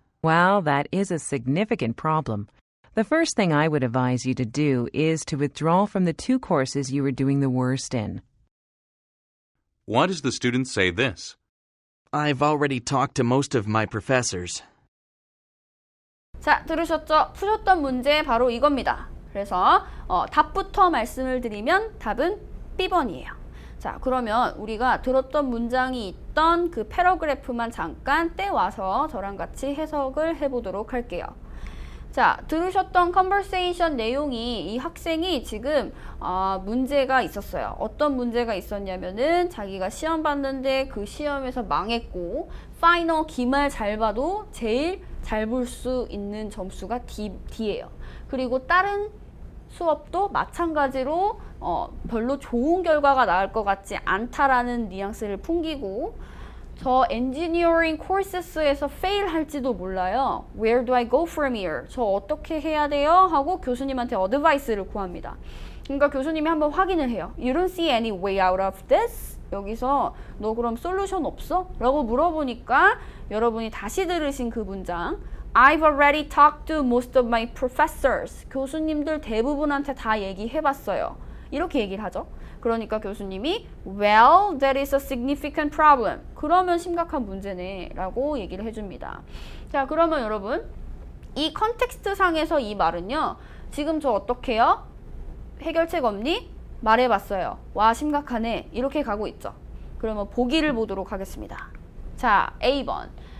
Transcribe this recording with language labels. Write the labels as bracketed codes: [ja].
[en] Well, that is a significant problem. The first thing I would advise you to do is to withdraw from the 2 courses you were doing the worst in. Why does the student say this? I've already talked to most of my professors. [ko] 자, 들으셨죠? 푸셨던 문제 바로 이겁니다. 그래서 답부터 말씀을 드리면 답은 B번이에요. 자, 그러면 우리가 들었던 문장이 있던 그 패러그래프만 잠깐 떼와서 저랑 같이 해석을 해보도록 할게요. 자, 들으셨던 컨버세이션 내용이 이 학생이 지금 문제가 있었어요. 어떤 문제가 있었냐면은 자기가 시험 봤는데 그 시험에서 망했고 파이널 기말 잘 봐도 제일 잘 볼 수 있는 점수가 D예요. 그리고 다른 수업도 마찬가지로 별로 좋은 결과가 나올 것 같지 않다라는 뉘앙스를 풍기고 저 엔지니어링 코र्से스에서 fail 할지도 몰라요. [en] Where do I go from here? [ko] 저 어떻게 해야 돼요? 하고 교수님한테 어드바이스를 구합니다. 그러니까 교수님이 한번 확인을 해요. [en] You don't see any way out of this? [ko] 여기서 너 그럼 솔루션 없어? 라고 물어보니까 여러분이 다시 들으신 그 문장 [en] I've already talked to most of my professors. [ko] 교수님들 대부분한테 다 얘기해봤어요. 이렇게 얘기를 하죠. 그러니까 교수님이 [en] Well, that is a significant problem. [ko] 그러면 심각한 문제네 라고 얘기를 해줍니다. 자, 그러면 여러분 이 컨텍스트 상에서 이 말은요. 지금 저 어떻게 해요? 해결책 없니? 말해봤어요. 와, 심각하네. 이렇게 가고 있죠. 그러면 보기를 보도록 하겠습니다. 자, A번.